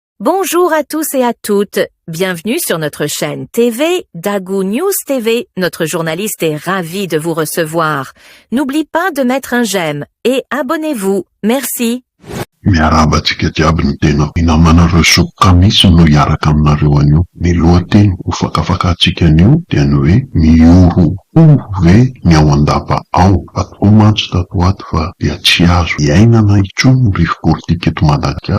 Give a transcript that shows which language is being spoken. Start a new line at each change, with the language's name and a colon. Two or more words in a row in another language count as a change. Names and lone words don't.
French: Bonjour à tous et à toutes. Bienvenue sur notre chaîne TV, Dagu News TV. Notre journaliste est ravi de vous recevoir. N'oublie pas de mettre un j'aime et abonnez-vous. Merci.
Malagasy: Miarabantsika jiaby ny tena inamanareo sokoka misy no hiaraka aminareo anio. Ny lohateny ho fakafakantsika anio dia ny hoe mioro ve ny ao andapa ao. Fa tokoa mantsy tato ato fa dia tsy azo hiainana intsony ny rivo politika eto Madagasikara.